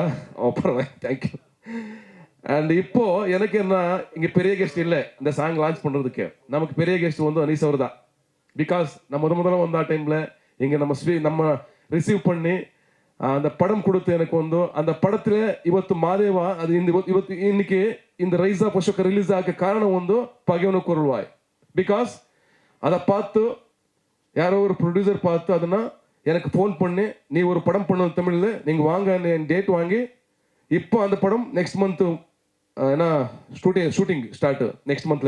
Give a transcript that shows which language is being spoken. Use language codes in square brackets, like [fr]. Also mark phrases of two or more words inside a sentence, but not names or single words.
[ta] பரவாயில்ல, தேங்க்யூ. அண்ட் இப்போ எனக்கு என்ன, இங்கே பெரிய கெஸ்ட் இல்லை இந்த [en] song launch [ta] பண்ணுறதுக்கு. நமக்கு பெரிய கெஸ்ட் வந்து அனீஸ் அவர் தான். பிகாஸ் நம்ம முதல்ல வந்த டைமில் இங்கே நம்ம ரிசீவ் பண்ணி அந்த படம் கொடுத்து எனக்கு வந்து அந்த படத்தில் [kn] ಇವತ್ತು ಮಾದೇವ ಅದು ಇವತ್ತು [ta] இன்னைக்கு இந்த ரைஸ் ஆஃப் அசோக் ரிலீஸ் ஆக காரணம் வந்து பகைவனுக்கு அருள்வாய். பிகாஸ் அதை பார்த்து யாரோ ஒரு ப்ரொடியூசர் பார்த்து அதுனா எனக்கு ஃபோன் பண்ணி நீ ஒரு படம் பண்ணணும் தமிழில், நீங்கள் வாங்க டேட் வாங்கி இப்போ அந்த படம் [en] next month [ta] ஏன்னா [en] shooting start next month.